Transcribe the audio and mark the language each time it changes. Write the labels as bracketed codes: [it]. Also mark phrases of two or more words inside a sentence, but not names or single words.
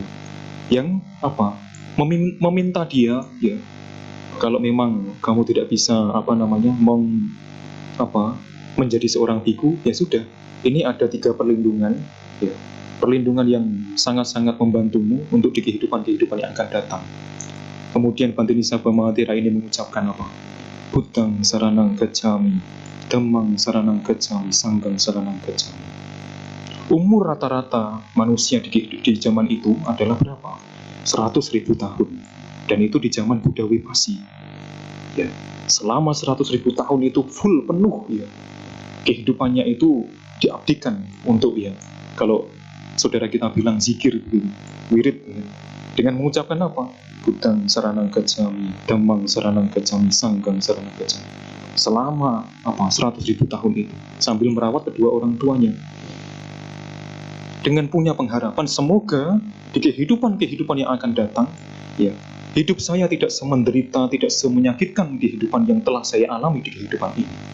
[id] Yang meminta dia ya, kalau memang kamu tidak bisa menjadi seorang biku, ya sudah, ini ada 3 perlindungan ya, perlindungan yang sangat-sangat membantumu untuk di kehidupan yang akan datang. Kemudian Bante Nisaba Mahatera ini mengucapkan [pi] Buddhang saranang gacchami, dhammang saranang gacchami, sanghang saranang gacchami. [id] Umur rata-rata manusia di zaman itu adalah berapa? 100.000 tahun. Dan itu di zaman Buddha Wipasi. Ya, selama 100.000 tahun itu full penuh ya. Kehidupannya itu diabdikan untuk ya, kalau saudara kita bilang zikir begitu, wirid ya. Dengan mengucapkan [pi] Buddhang saranang gacchami, dhammang saranang gacchami, sanghang saranang gacchami. [id] Selama 100.000 tahun itu sambil merawat kedua orang tuanya. Dengan punya pengharapan semoga di kehidupan yang akan datang ya, hidup saya tidak semenderita, tidak semenyakitkan kehidupan yang telah saya alami di kehidupan ini.